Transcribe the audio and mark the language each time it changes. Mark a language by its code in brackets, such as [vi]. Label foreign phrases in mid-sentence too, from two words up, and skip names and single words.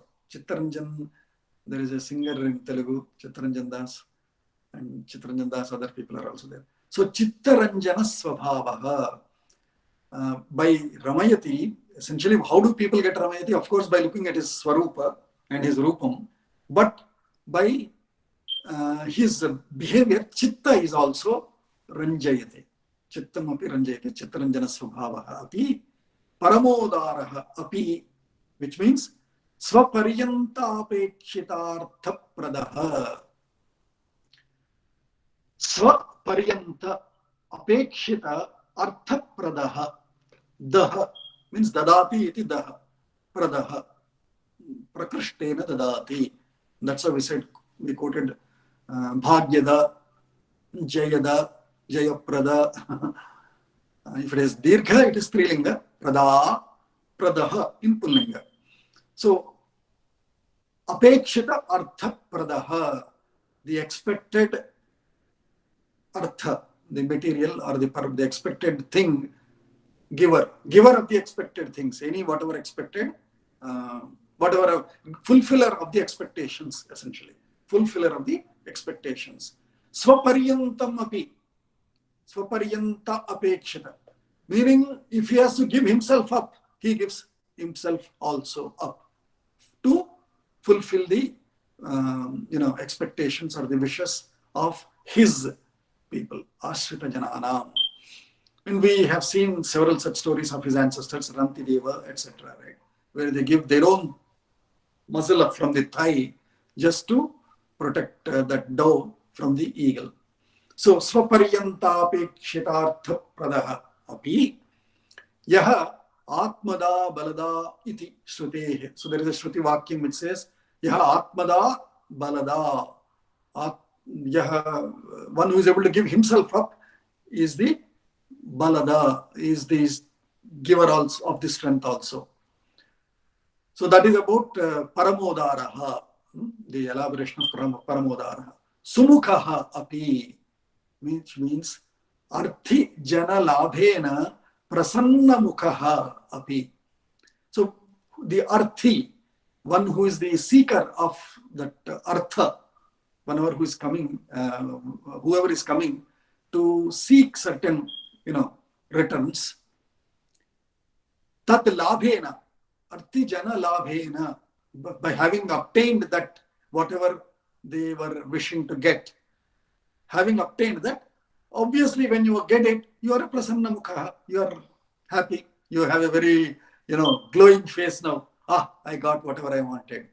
[en] Chittaranjan, there is a singer in Telugu, Chittaranjan Das, and Chittaranjan Das, other people are also there. So [sa] चित्तरञ्जन स्वभावः. [en] By Ramayati, essentially, how do people get Ramayati? Of course, by looking at his Swarupa and his Rupam, but by his behavior, Chitta is also Ranjayate. [sa] चित्तम् अपि रञ्जयते, चित्तरञ्जन स्वभावः अपि, परमोदारः अपि, [en] which means [sa] स्वपर्यन्त अपेक्षितार्थ प्रदः. स्वपर्यन्त अपेक्षित अर्थ प्रदः. Daha means ददाति इति दः. प्रदः। प्रकृष्टेन ददाति. [en] That's how we said we quoted [sa] भाग्यदा, जयदा, जयप्रदा. [en] If it is Dirgha, it is Strilinga. [sa] प्रदा, प्रदः [en] in Pullinga. So, [sa] अपेक्षित अर्थ प्रदः, [en] the expected Artha, the material or the expected thing, giver of the expected things, whatever expected, whatever fulfiller of the expectations, essentially, fulfiller of the expectations. [sa] स्वपर्यन्तम् अपि, स्वपर्यन्त अपेक्षित, [en] meaning if he has to give himself up, he gives himself also up to fulfill the expectations or the wishes of his people, [sa] आश्रित जनानाम्. [en] And we have seen several such stories of his ancestors, Ranti Deva, etc., right? Where they give their own muzzle up from the thigh just to protect that dove from the eagle. So, [sa] स्वपर्यन्तापेक्षितार्थ प्रदः अपि यः आत्मदा बलदा इति श्रुतेः. [en] So, there is a [sa] श्रुति वाक्यम् [en] which says, [sa] यः आत्मदा बलदा. Yaha, [en] one who is able to give himself up is the balada, is the giver also of the strength also. So that is about paramodaraha, the elaboration of paramodaraha. [sa] सुमुखः अपि, [en] which means [sa] अर्थि जन लाभेन प्रसन्न मुखः अपि. [en] So the arthi, one who is the seeker of that artha, whoever is coming to seek certain returns, [sa] तत् लाभेन, अर्थि जन लाभेन, [en] by having obtained that whatever they were wishing to get, having obtained that, obviously when you get it, you are a [sa] प्रसन्न मुख, [en] you are happy, you have a very glowing face now. I got whatever I wanted.